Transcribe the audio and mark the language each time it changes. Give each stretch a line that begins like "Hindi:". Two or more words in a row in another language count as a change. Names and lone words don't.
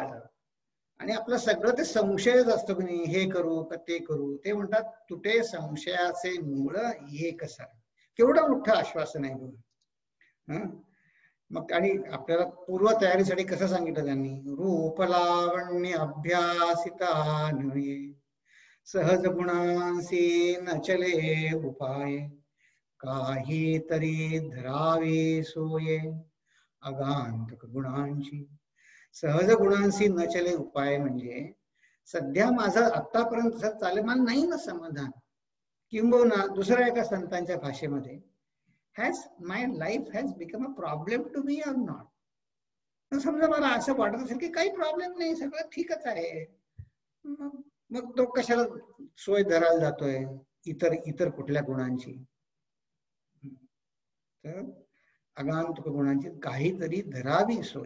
Marathi: आणि आपलं सगळं ते संशयच असतो की नाही, हे करू का ते करू. ते म्हणतात तुटे संशयाचे मूळ एक सार. केवढं मोठं आश्वासन आहे बघ. मग आणि आपल्याला पूर्व तयारीसाठी कसं सांगितलं त्यांनी, रूप लावण्य अभ्यासिता नव्हे, सहज गुणांसी न चले उपाय, काहीतरी धरावे सोये अगांतक गुणांची. सहज गुणांशी न चले उपाय म्हणजे सध्या माझं आतापर्यंत चालेल मला नाही ना समाधान. किंबहुना दुसऱ्या एका संतांच्या भाषेमध्ये,
English: has my life has become a problem to me or not.
Marathi: समजा मला असं वाटत असेल की काही प्रॉब्लेम नाही, सगळं ठीकच आहे, मग तो कशाला सोय धरायला जातोय इतर कुठल्या गुणांची. तर अगांतक गुणांची काहीतरी धरावी सोय.